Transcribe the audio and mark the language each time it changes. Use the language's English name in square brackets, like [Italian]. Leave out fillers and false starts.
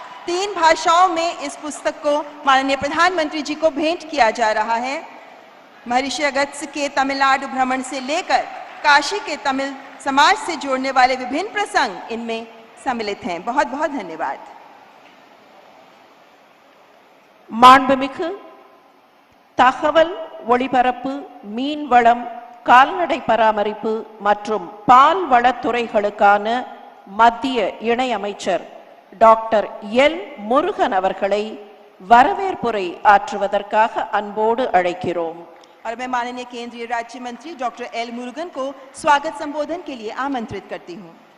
[Hindi] 3 भाषाओं में इस पुस्तक को माननीय प्रधानमंत्री जी को भेंट किया जा रहा है। महर्षि अगस्त्य के तमिलनाडु भ्रमण से लेकर काशी के तमिल समाज से जोड़ने वाले विभिन्न प्रसंग इनमें सम्मिलित हैं। बहुत बहुत धन्यवाद। [Tamil] மாண்புமிகு தகவல் ஒளிபரப்பு, மீன்வளம், கால்நடை பராமரிப்பு மற்றும் பால் வளத்துறைகளுக்கான மத்திய இணை அமைச்சர் டாக்டர் எல் முருகன் அவர்களை வரவேற்புரை ஆற்றுவதற்காக அன்போடு அழைக்கிறோம். [Hindi] और मैं माननीय केंद्रीय राज्य मंत्री डॉक्टर एल मुरुगन को स्वागत संबोधन के लिए आमंत्रित करती हूं।